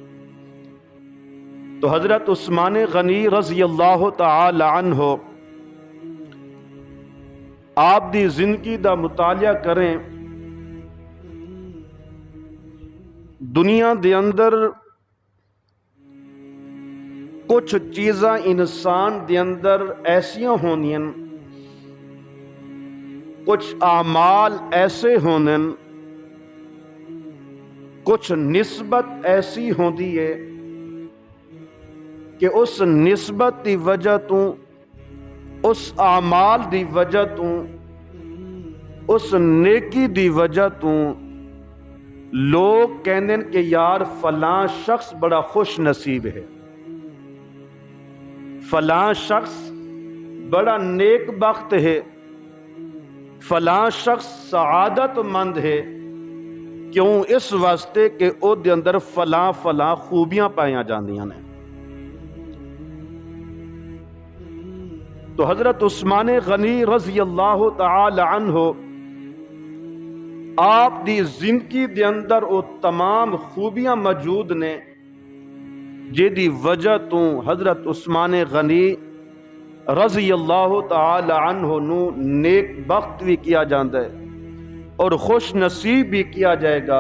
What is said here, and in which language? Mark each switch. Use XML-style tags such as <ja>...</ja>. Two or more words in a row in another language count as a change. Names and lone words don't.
<pa>تو حضرت عثمان غنی</pa> <ar>رضی اللہ تعالی عنہ</ar> <pa>آپ دی زندگی دا مطالعہ کریں. دنیا دے اندر کچھ چیزاں انسان دے اندر ایسیاں ہونیاں، کچھ اعمال ایسے ہونے، کچھ نسبت ایسی ہوندی ہے کہ اس نسبت دی وجہ تو، اس اعمال دی وجہ تو، اس نیکی دی وجہ تو لوگ کہندے کہ یار فلاں شخص بڑا خوش نصیب ہے، فلاں شخص بڑا نیک بخت ہے، فلاں شخص سعادت مند ہے. کیوں؟ اس واسطے کہ او دے اندر فلاں فلاں خوبیاں پائیاں جاندیاں نے. تو حضرت عثمان غنی</pa> <ar>رضی اللہ تعالی عنہ</ar> <pa>آپ دی زندگی دے اندر او تمام خوبیاں موجود نے جے دی وجہ تو حضرت عثمان غنی</pa> <ar>رضی اللہ تعالی عنہ</ar> <pa>نو نیک بخت بھی کیا جاندہ ہے اور خوش نصیب بھی کیا جائے گا.</pa>